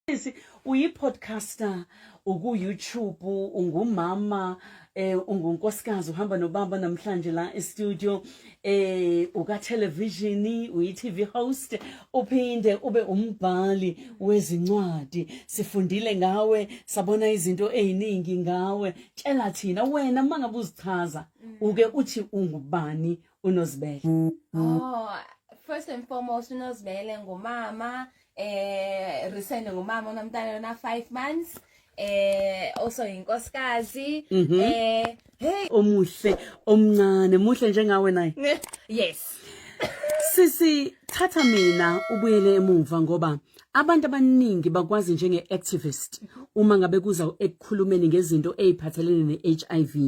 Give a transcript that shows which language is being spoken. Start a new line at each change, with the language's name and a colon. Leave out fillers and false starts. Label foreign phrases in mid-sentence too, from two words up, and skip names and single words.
Zulu: Uyipodcaster, uku-YouTube, ungumama, ungunkosikazi, uhamba nobaba namhlanje la e-studio, uka-television, uyi-
English: TV host,
Zulu: uphinde ube umbhali wezincwadi. Sifundile ngawe, sabona izinto eziningi ngawe. Tshela thina wena mangabe uzichaza, uke uthi ungubani uNozibele?
English: Oh, first and foremost,
Xhosa: uNozibele ngumama. Recently ngumama unomntana na 5 months. Also inkosikazi.
Zulu: Hey, omuhle, omncane, muhle njengawe naye.
English: Yes.
Zulu: Sisi thatha mina ubuyele emuva ngoba abantu abaningi bakwazi njenge-activist uma ngabe kuza ekukhulumeni ngezinto eziphathelene ne-HIV.